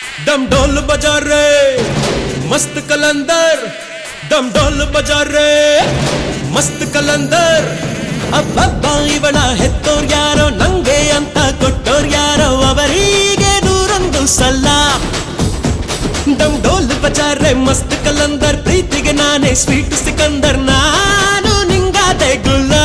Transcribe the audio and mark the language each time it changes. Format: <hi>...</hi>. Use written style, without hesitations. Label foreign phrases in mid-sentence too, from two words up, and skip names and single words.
<hi>डम डोल बजा रे मस्त कलंदर डम डोल बजा रे मस्त कलंदर</hi> <kn>ಅಬ್ಬಬ್ಬ ಇವಳ ಹೆತ್ತೋರ್ ಯಾರೋ ನಂಗೆ ಅಂತ ಕೊಟ್ಟೋರ್ ಯಾರೋ ಅವರಿಗೆ 101 ಸಲ</kn> <hi>डम डोल बजा रे मस्त कलंदर</hi> <kn>ಪ್ರೀತಿಗೆ ನಾನೇ ಸ್ವೀಟ್ ಸಿಕಂದರ್ ನಾನು ನಿಂಗಾದೆ ಗುಲ್ಲಾ</kn>